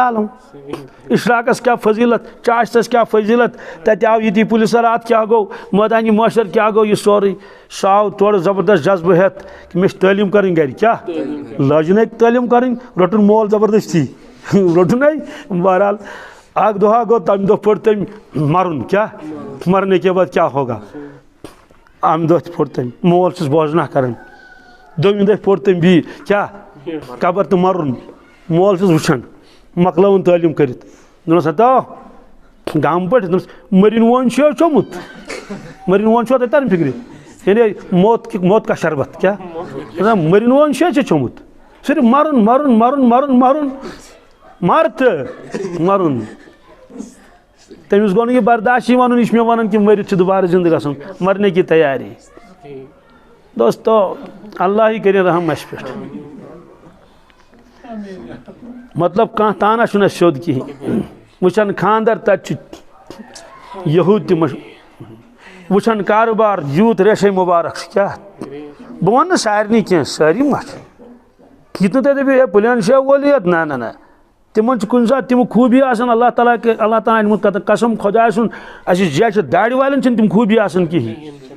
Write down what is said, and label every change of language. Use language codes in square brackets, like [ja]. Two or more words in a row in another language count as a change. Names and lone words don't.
[ks] عالم اشراقس کیٛاہ فضیٖلت چاشتس کیٛاہ فضیٖلت تَتہِ آو ییٚتی پُلسرات کیٛاہ گوٚو مٲدانہِ معاشر کیٛاہ گوٚو یہِ سورُے سُہ آو تورٕ زبردست جذبہٕ ہٮ۪تھ کہِ مےٚ چھِ تعلیٖم کَرٕنۍ گرِ کیٛاہ لٲجِنَے تعلیٖم کَرٕنۍ روٚٹُن مول زبردستی روٚٹُنَے بہرحال اکھ دۄہ گوٚو تَمہِ دۄہ پوٚر تٔمۍ مَرُن کیٛاہ [ur] مرنے کے بعد کیٛاہ ہوگا [ks] اَمہِ دۄہ تہِ پوٚر تٔمۍ مول چھُس بوزناہ کران دوٚیمہِ دۄہ پوٚر تٔمۍ بیٚیہِ کیٛاہ قبر تہٕ مَرُن مول چھُس وٕچھان مۄکلٲوٕن تعلیٖم کٔرِتھ دوٚپنَس ہتا گامہٕ پٲٹھۍ دوٚپنَس مٔرِنۍ وون چھُ چوٚمُت مٔرِنۍ وون چھُوا تۄہہِ تَران فِکرِ یعنی [ur] موت کا شربت [ks] کیٛاہ مٔرِنۍ وون چھُ ژےٚ چوٚمُت صرف مَرُن مَرُن مَرُن مَرُن مَرُن مر تہٕ مَرُن تٔمِس گوٚو نہٕ یہِ برداشی وَنُن یہِ چھُ مےٚ وَنان کہِ مٔرِتھ چھُ دوبارٕ زِندٕ گژھُن [ur] مرنے کی تیاری [ks] دوستو اللہ ہی کٔرِنۍ رحم اَسہِ پٮ۪ٹھ مطلب کانٛہہ تانہ چھُنہٕ اَسہِ سیوٚد کِہیٖنۍ وٕچھان خاندر تَتہِ چھُ یہوٗد تہِ وٕچھان کاروبار یوٗت ریشے مُبارک چھُ کیٛاہ بہٕ وَنہٕ نہٕ سارنٕے کینٛہہ سٲری ما چھِ یہِ نہٕ تُہۍ دٔپِو ہے پٕلین شاہ وول یوت نہ تِمن چھِ کُنہِ ساتہٕ تِم خوٗبی آسان اللہ تعالیٰ انمُت قسم خۄداے سُنٛد اَسہِ جیسے دارِ والٮ۪ن چھِنہٕ تِم خوٗبی آسان کِہیٖنۍ